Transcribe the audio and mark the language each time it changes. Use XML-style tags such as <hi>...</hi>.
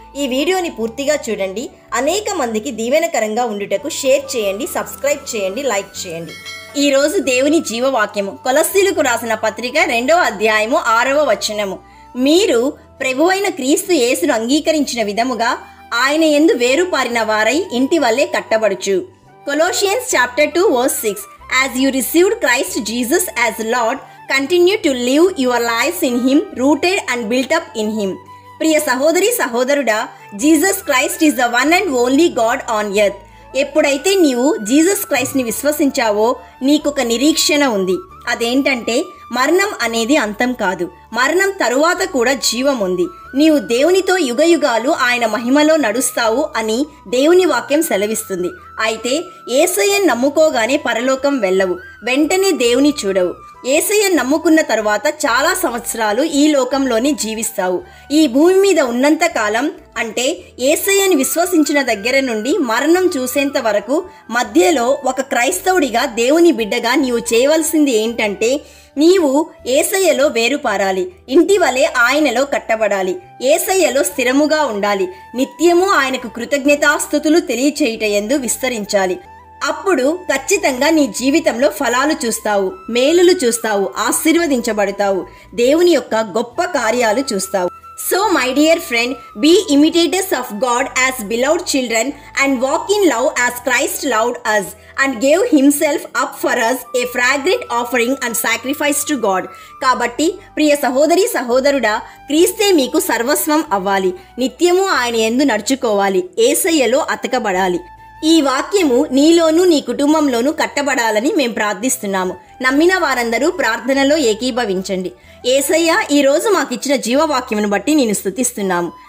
<te>ఈ వీడియోని పూర్తిగా చూడండి. అనేక మందికి దీవెనకరంగా ఉండుటకు షేర్ చేయండి, సబ్స్క్రైబ్ చేయండి, లైక్ చేయండి. ఈరోజు దేవుని జీవవాక్యము కొలస్సీలకు రాసిన పత్రిక 2వ అధ్యాయము 6వ వచనము. మీరు ప్రభువైన క్రీస్తు యేసును అంగీకరించిన విధముగా ఆయన యందు వేరుపారిన వారై ఇంటి వల్లే కట్టబడుచు.</te> <en>Colossians chapter 2 verse 6. As you received Christ Jesus as Lord, continue to live your lives in Him, rooted and built up in Him.</en> <te>ప్రియ సహోదరి సహోదరుడా,</te> <en>Jesus Christ is the one and only God on earth.</en> <te>ఎప్పుడైతే నీవు Jesus క్రైస్ట్ని విశ్వసించావో నీకొక నిరీక్షణ ఉంది. అదేంటంటే మరణం అనేది అంతం కాదు, మరణం తరువాత కూడా జీవం ఉంది. నీవు దేవునితో యుగయుగాలు ఆయన మహిమలో నడుస్తావు అని దేవుని వాక్యం సెలవిస్తుంది. అయితే యేసయ్యను నమ్ముకోగానే పరలోకం వెళ్ళవు, వెంటనే దేవుని చూడవు. యేసయ్యను నమ్ముకున్న తరువాత చాలా సంవత్సరాలు ఈ లోకంలోనే జీవిస్తావు. ఈ భూమి మీద ఉన్నంత కాలం, అంటే యేసయ్యను విశ్వసించిన దగ్గర నుండి మరణం చూసేంత వరకు మధ్యలో ఒక క్రైస్తవుడిగా దేవుని బిడ్డగా నీవు చేయవలసింది ఏంటంటే నీవు యేసయ్యలో వేరుపారాలి, ఇంటి వలె ఆయనలో కట్టబడాలి, యేసయ్యలో స్థిరముగా ఉండాలి, నిత్యము ఆయనకు కృతజ్ఞతాస్తుతులు తెలియచేయుటయందు విస్తరించాలి. అప్పుడు ఖచ్చితంగా నీ జీవితంలో ఫలాలు చూస్తావు, మేలులు చూస్తావు, ఆశీర్వదించబడతావు, దేవుని యొక్క గొప్ప కార్యాలు చూస్తావు.</te> <en>So my dear friend, be imitators of God as beloved children and walk in love as Christ loved us and gave himself up for us, a fragrant offering and sacrifice to God.</en> <te>కాబట్టి ప్రియ సహోదరి సహోదరుడా, క్రీస్తే మీకు సర్వస్వం అవ్వాలి, నిత్యము ఆయన యందు నడుచుకోవాలి, యేసయ్యలో అతకబడాలి. ఈ వాక్యము నీలోనూ నీ కుటుంబంలోనూ కట్టబడాలని మేము ప్రార్థిస్తున్నాము. నమ్మిన వారందరూ ప్రార్థనలో ఏకీభవించండి. యేసయ్య, ఈరోజు మాకిచ్చిన జీవవాక్యమును బట్టి నేను స్తుతిస్తున్నాము.</te>